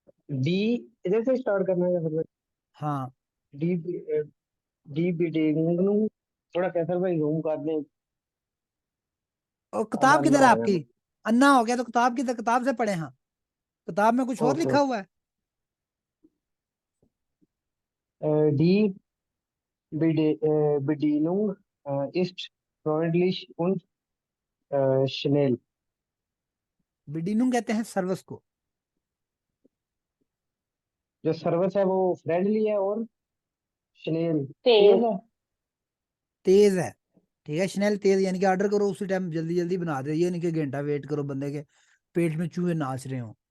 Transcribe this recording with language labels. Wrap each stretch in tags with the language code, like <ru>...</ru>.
<hi>D इधर से start करना है फिर? हाँ, डी डी बिल्डिंग ਨੂੰ थोड़ा कैसर भाई रूम कर दें। और अब किताब अन्ना किधर है हो गया आपकी? अन्ना हो गया तो किताब किधर, किताब से पढ़े। हाँ, किताब में कुछ और ओके। लिखा हुआ है।</hi> <de>डी Bedienung ist freundlich und schnell।</de> <hi>बिडिनुम कहते हैं सर्वस को। जो सर्विस है वो फ्रेंडली है और स्नेल तेज तेज है। तेज है। ठीक है, स्नेल तेज यानी कि ऑर्डर करो उसी टाइम जल्दी जल्दी बना दे, ये नहीं कि घंटा वेट करो बंदे के पेट में चूहे नाच रहे हो।</hi>